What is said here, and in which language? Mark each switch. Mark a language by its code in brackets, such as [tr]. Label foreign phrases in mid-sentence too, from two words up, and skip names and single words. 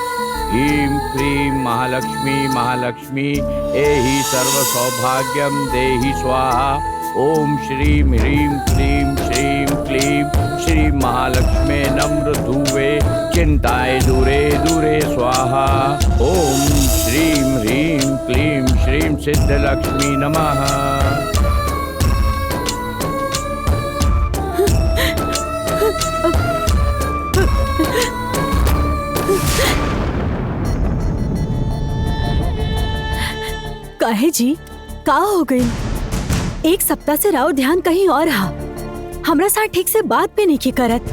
[sa] ह्रीं क्लीं महालक्ष्मी महालक्ष्मी एहि सर्व सौभाग्यम देहि स्वाहा। ओम श्रीं ह्रीं क्लीं श्रीं क्लीं श्री महालक्ष्मी नम्र धुवे चिंताय दूरे दूरे स्वाहा। ओम श्रीं ह्रीं क्लीं श्रीं सिद्धलक्ष्मी नमः। [bho] काहे जी का हो गई? एक सप्ताह से राव ध्यान कहीं और रहा। हमरा साथ ठीक से बात भी नहीं की करत।